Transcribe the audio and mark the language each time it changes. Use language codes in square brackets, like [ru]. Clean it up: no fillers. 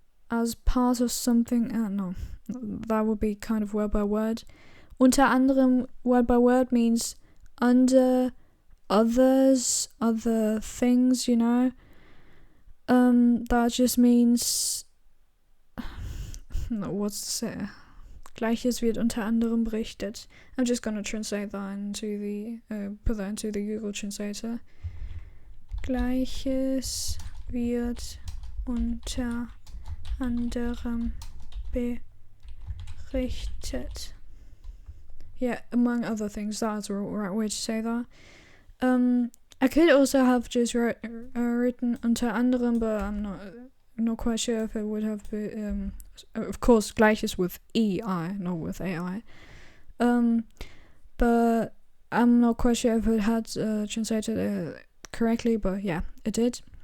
[en] As part of something, no, that would be kind of word by word. [de] Unter anderem, [en] word by word means under others, other things, you know. That just means, no, what's to say? [de] Gleiches wird unter anderem berichtet. [en] I'm just gonna translate that into the, put that into the Google Translator. [de] Gleiches wird unter anderem berichtet. [en] Yeah, among other things, that's the right way to say that. I could also have just written [de] unter anderem, [en] but I'm not quite sure if it would have been, of course, Gleiches with EI, not with AI. But I'm not quite sure if it had translated correctly, but yeah, it did.